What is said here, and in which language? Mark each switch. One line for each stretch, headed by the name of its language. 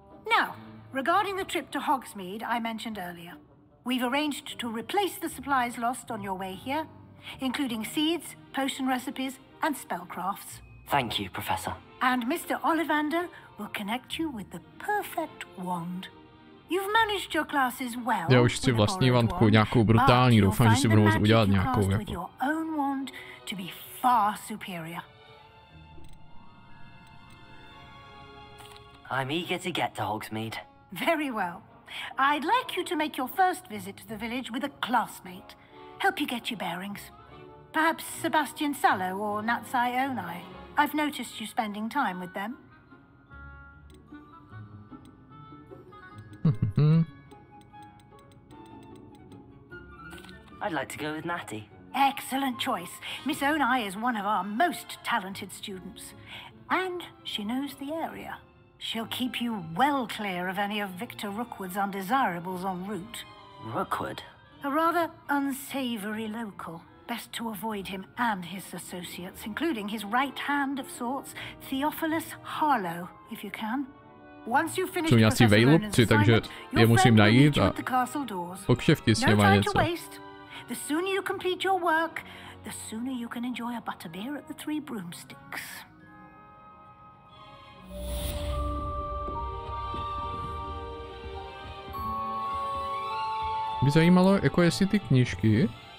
English: Now, regarding the trip to Hogsmeade I mentioned earlier, we've arranged to replace the supplies lost on your way here, including seeds, potion recipes, and spellcrafts. Thank you, Professor. And Mr. Ollivander will connect you with the perfect wand. You've managed your classes well.
Czech: Já už si vlastní vantku, nějakou brutální, doufám, že si budu moct udělat nějakou jako.
English: To be far superior. I'm eager to get to Hogsmeade. Very well. I'd like you to make your first visit to the village with a classmate. Help you get your bearings. Perhaps Sebastian Sallow or Natsai Onai. I've noticed you spending time with them. I'd like to go with Natty. Excellent choice. Miss Onai is one of our most talented students. And she knows the area. She'll keep you well clear of any of Victor Rookwood's undesirables en route. Rookwood? A rather unsavory local. Best to avoid him and his associates, including his right hand of sorts, Theophilus Harlow, if you can. Once you finish
Czech: nějací vejlupci, takže je musím najít a pokšeftit s něma něco.
English: The sooner you complete your work, the sooner you can enjoy a butterbeer at the Three Broomsticks.
Czech: By zajímalo, jako jestli ty knížky.